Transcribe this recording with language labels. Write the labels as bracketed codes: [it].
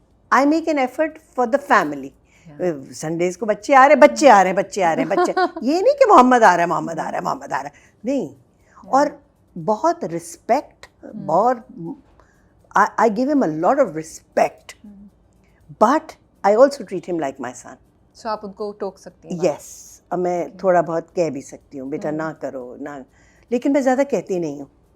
[en] I make an effort for the family. [ur] Sundays کو بچے آ رہے ہیں. یہ نہیں کہ محمد آ رہا ہے, نہیں. اور بہت رسپیکٹ, بہت [en] I give him a lot of respect, but I also treat him like my son. [ur] سو آپ ان کو ٹوک سکتی ہیں؟ یس, اور میں تھوڑا بہت کہہ بھی سکتی ہوں, بیٹا نہ کرو نہ, لیکن میں زیادہ کہتی نہیں ہوں.